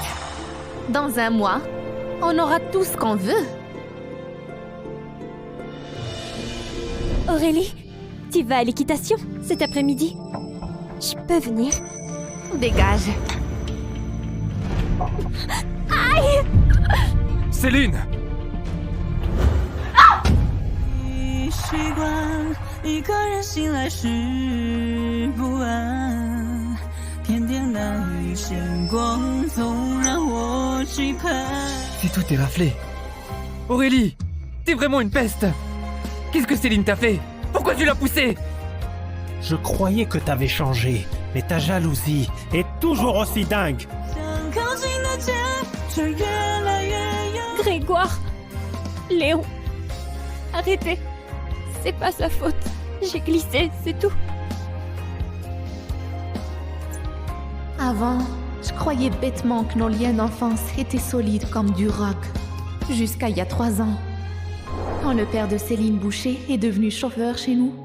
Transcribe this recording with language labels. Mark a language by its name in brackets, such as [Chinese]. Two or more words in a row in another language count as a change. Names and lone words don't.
[French] Dans 1 mois, on aura tout ce qu'on veut. Aurélie, tu vas à l'équitation cet après-midi? Je peux venir? Dégage. Céline! [Chinese] 习惯一个人醒来时不安，点点难遇鲜光，总让我期盼。 [French] C'est tout est raflé. Aurélie! T'es vraiment une peste! Qu'est-ce que Céline t'a fait? Pourquoi tu l'as poussée? Je croyais que t'avais changé, mais ta jalousie est toujours aussi dingue. [Chinese] 想靠近的肩，却越来越远。 [French] Grégoire, Léon, arrêtez. C'est pas sa faute. J'ai glissé, c'est tout. Avant, je croyais bêtement que nos liens d'enfance étaient solides comme du roc. Jusqu'à il y a 3 ans, quand le père de Céline Boucher est devenu chauffeur chez nous.